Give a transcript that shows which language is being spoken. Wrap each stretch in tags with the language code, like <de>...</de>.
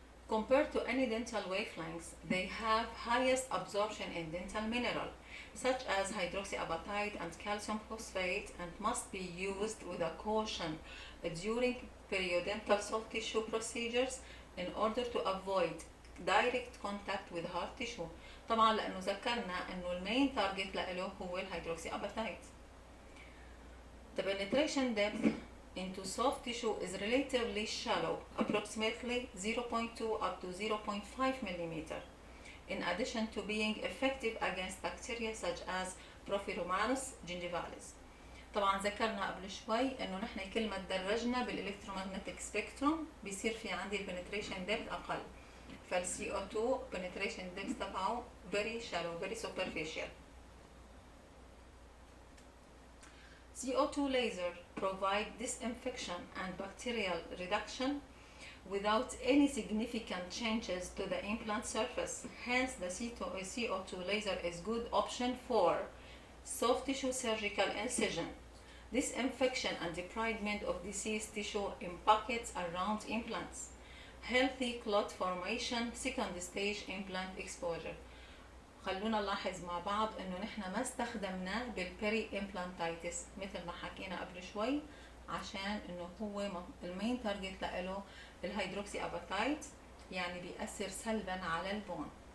<en>Compared to any dental wavelengths, they have highest absorption in dental mineral, such as hydroxyapatite and calcium phosphate, and must be used with a caution during periodontal soft tissue procedures in order to avoid direct contact with hard tissue.</en> <ar>طبعا لأنه ذكرنا إنه المين تارجت له هو الهيدروكسياباتايت.</ar> <en>The penetration depth into soft tissue is relatively shallow, approximately 0.2 up to 0.5 millimeter. In addition to being effective against bacteria such as Prophyromanus gingivalis.</en> <ar>طبعا ذكرنا قبل شوي انه نحن كل ما تدرجنا بالالكترومagnetic سبيكتروم بيصير في عندي البنتريشن ديبث اقل، فالسي او 2</ar> <en>penetration depth</en> <ar>تبعه</ar> <en>very shallow, very superficial. CO2 laser provide disinfection and bacterial reduction without any significant changes to the implant surface. Hence, the CO2 laser is good option for soft tissue surgical incision, disinfection and debridement of diseased tissue in pockets around implants, healthy clot formation, second stage implant exposure.</en> <ar>خلونا نلاحظ مع بعض انه نحن ما استخدمناه بالبيري امبلانتايتس مثل ما حكينا قبل شوي، عشان انه هو المين تارجت له الهيدروكسي اباتايت، يعني بيأثر سلبا على البون.</ar>